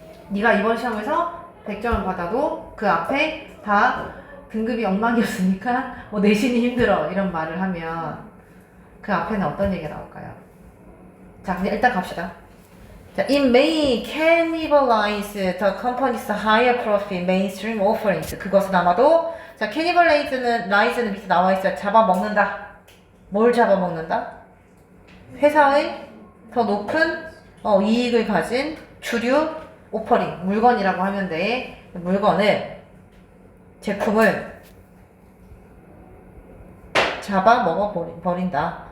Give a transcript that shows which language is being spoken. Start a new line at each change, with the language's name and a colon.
Korean: 네가 이번 시험에서 100점을 받아도 그 앞에 다 등급이 엉망이었으니까 뭐 내신이 힘들어 이런 말을 하면 그 앞에는 어떤 얘기가 나올까요? 자, 그냥 일단 갑시다.
English: 자, it may cannibalize the company's higher profit mainstream offerings.
Korean: 그것은 아마도, 자, cannibalize는 밑에 나와 있어요. 잡아먹는다. 뭘 잡아먹는다? 회사의 더 높은 이익을 가진 주류 오퍼링, 물건이라고 하면 돼. 물건을, 제품을 잡아먹어버린다.